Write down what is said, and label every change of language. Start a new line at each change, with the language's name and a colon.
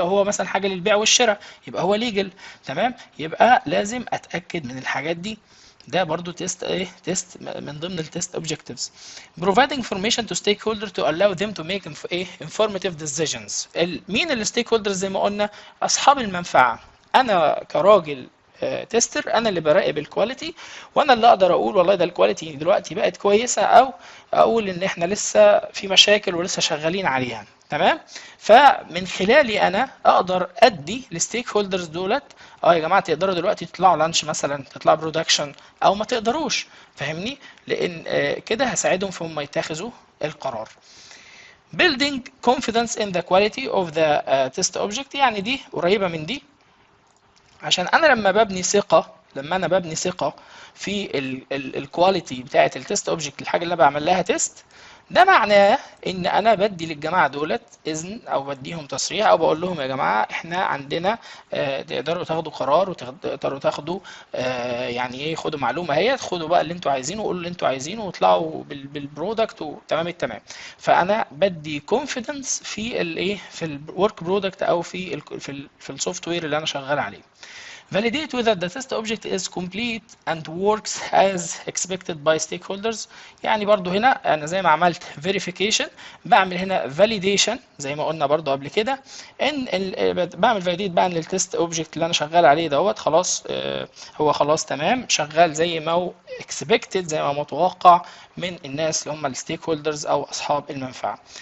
Arabic: لو هو مثلا حاجه للبيع والشراء يبقى هو ليجل. تمام، يبقى لازم اتاكد من الحاجات دي. ده برضو تيست، ايه، تيست من ضمن التيست objectives.
English: providing information to stakeholder to allow them to make ايه informative decisions.
Arabic: مين الستيك هولدرز؟ زي ما قلنا اصحاب المنفعه. انا كراجل تيستر، انا اللي براقب الكواليتي، وانا اللي اقدر اقول والله ده الكواليتي دلوقتي بقت كويسه، او اقول ان احنا لسه في مشاكل ولسه شغالين عليها. تمام، فمن خلالي انا اقدر ادي للستيك هولدرز دولت، يا جماعه تقدروا دلوقتي تطلعوا لانش مثلا، تطلعوا برودكشن، او ما تقدروش. فاهمني؟ لان كده هساعدهم في هم يتخذوا القرار.
English: building confidence in the quality of the test object،
Arabic: يعني دي قريبه من دي. عشان انا لما انا ببني ثقه في الكواليتي بتاعه التست اوبجكت، الحاجه اللي انا بعمل لها تيست، ده معناه ان انا بدي للجماعه دولت اذن، او بديهم تصريح، او بقول لهم يا جماعه احنا عندنا تقدروا تاخدوا قرار، وتقدروا تاخدوا يعني ايه، خدوا معلومه اهي، خدوا بقى اللي انتوا عايزينه، وقولوا اللي انتوا عايزينه، واطلعوا بالبرودكت، وتمام التمام. فانا بدي كونفيدنس في الايه، في الورك برودكت، او في السوفت وير اللي انا شغال عليه.
English: Validate whether the test object is complete and works as expected by stakeholders.
Arabic: يعني برضو هنا انا زي ما عملت verification، بعمل هنا validation زي ما قلنا برضو قبل كده، ان بعمل validate بقى ان التست اوبجكت اللي انا شغال عليه دوت خلاص، هو خلاص تمام شغال زي ما هو expected، زي ما متوقع من الناس اللي هم الستيك هولدرز او اصحاب المنفعه.